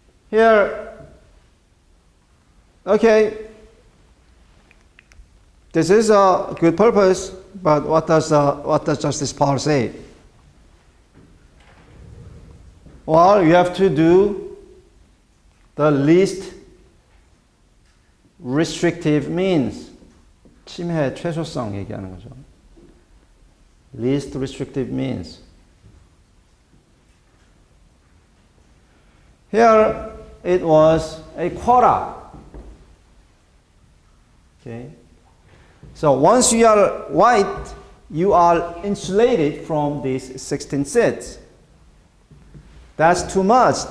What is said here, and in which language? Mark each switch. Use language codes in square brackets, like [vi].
[en] Here, okay, this is a good purpose, but what does Justice Powell say? Well, you have to do the least restrictive means. [ko] 침해 최소성 얘기하는 거죠. [en] Least restrictive means. Here it was a quota. Okay. So once you are white, you are insulated from these 16 seats. That's too much.